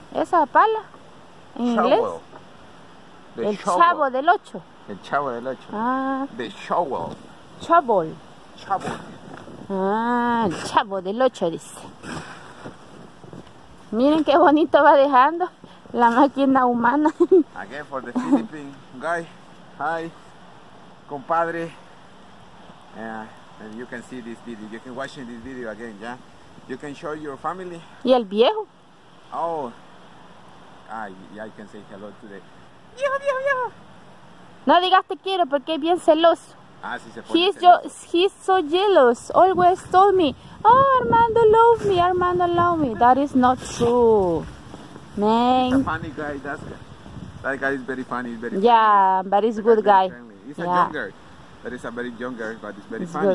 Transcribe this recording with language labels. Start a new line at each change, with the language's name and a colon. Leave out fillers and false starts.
Spanish: Esa pala, en inglés. El chavo del 8. El chavo del 8. Ah.
English: The shovel. Shovel. Shovel.
Spanish: Ah, el chavo del 8 dice. Miren qué bonito va dejando la máquina humana.
English: Again for the Philippine guy. Hi, compadre. And you can see this video. You can watch this video again, yeah. You can show your family.
Spanish: ¿Y el viejo?
English: Oh, yeah, I can say hello today.
Spanish: Viejo. No digas te quiero porque es bien celoso. Ah, sí se pone
English: He's so jealous. Always told me, oh, Armando love me. That is not true, man. He's a funny guy. That guy is very funny. He's very yeah, funny. But he's a good guy. He's a young guy. That is a very young guy, but he's very funny.